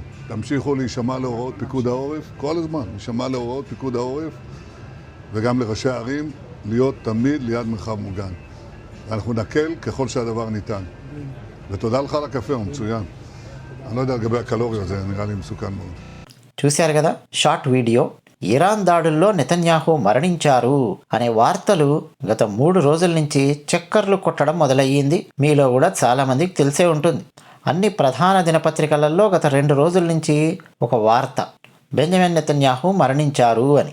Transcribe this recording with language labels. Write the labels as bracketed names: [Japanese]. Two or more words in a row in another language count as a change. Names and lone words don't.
[Hebrew] תמשיכו להישמע להוראות פיקוד העורף, כל הזמן, להישמע להוראות פיקוד העורף, וגם לראשי הערים, להיות תמיד ליד מרחב מוגן. אנחנו נקל ככל שהדבר ניתן. ותודה לך על הקפה, הוא מצוין. אני לא יודע לגבי הקלוריות, זה נראה לי מסוכן מאוד. [Telugu] చూశారు కదా [English] short video. [Telugu] ఇరాన్ దాడుల్లో నెతన్యాహు మరణించారు అనే వార్తలు గత 3 రోజుల నుంచి చక్కర్లు కొట్టడం మొదలయ్యింది. మీలో కూడా చాలా మందికి తెలిసే ఉంటుంది. అన్ని ప్రధాన దినపత్రికలలో గత 2 రోజుల నుంచి ఒక వార్త, బెంజమిన్ నెతన్యాహు మరణించారు అని.